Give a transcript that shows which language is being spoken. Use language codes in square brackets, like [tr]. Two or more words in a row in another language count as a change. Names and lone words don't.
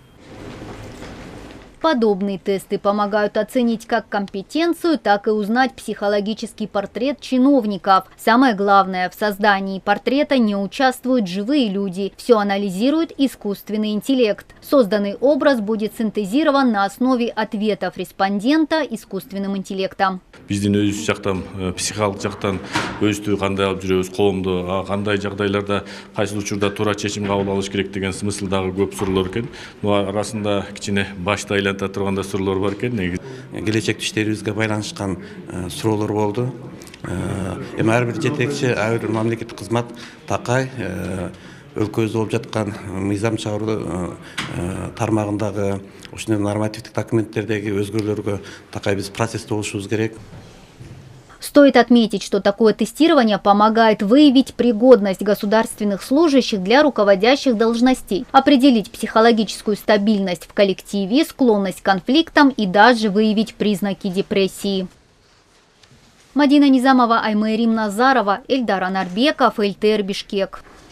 [ru] Подобные тесты помогают оценить как компетенцию, так и узнать психологический портрет чиновников. Самое главное, в создании портрета не участвуют живые люди. Все анализирует искусственный интеллект. Созданный образ будет синтезирован на основе ответов респондента искусственным интеллектом. [ky] Биздин өзүбүз жактан психологик жактан өзүбүздү кандай алып жүрөбүз, коомду кандай жагдайларда кайсы учурда туура чечим кабыл алыш керек деген смыслдагы көп суроолор экен. Муну арасында кичине башты айланта турганда суроолор бар экен. Келечек иштерибизге байланышкан суроолор болду. Эми ар бир жетекчи, ар бир мамлекеттик кызмат такай өлкөбүздө болуп жаткан мыйзам чыгаруу тармагындагы ушундай нормативдик документтердеги өзгөрүүлөргө такай биз процессте болушубуз керек. [ru] Стоит отметить, что такое тестирование помогает выявить пригодность государственных служащих для руководящих должностей, определить психологическую стабильность в коллективе, склонность к конфликтам и даже выявить признаки депрессии. Мадина Низамова, Аймерим Назарова, Эльдар Анарбеков, ЛТР Бишкек.